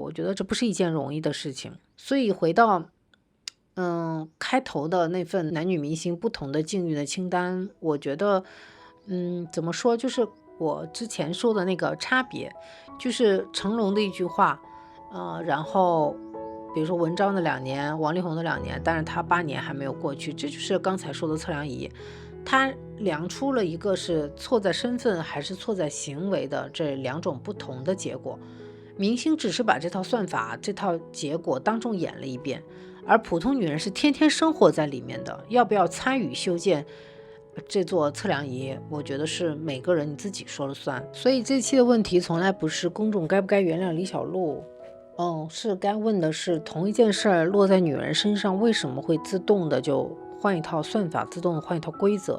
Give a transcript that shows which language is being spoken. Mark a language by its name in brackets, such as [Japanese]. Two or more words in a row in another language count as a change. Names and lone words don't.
[Chinese] 我覺得這不是一件容易的事情。所以回到開頭的那份男女明星不同的境遇的清單，我覺得怎麼說，就是我之前說的那個差別，就是成龍的一句話然後比如說文章的2年，王力宏的2年，但是他8年還沒有過去，這就是剛才說的測量儀，他量出了一個是錯在身份還是錯在行為的這2種不同的結果。明星只是把這套算法這套結果當眾演了一遍，而普通女人是天天生活在裡面的，要不要參與修建這座測量儀，我覺得是每個人你自己說了算。所以這期的問題從來不是公眾該不該原諒李小璐，是該問的是同一件事兒落在女人身上為什麼會自動的就換一套算法，自動換一套規則。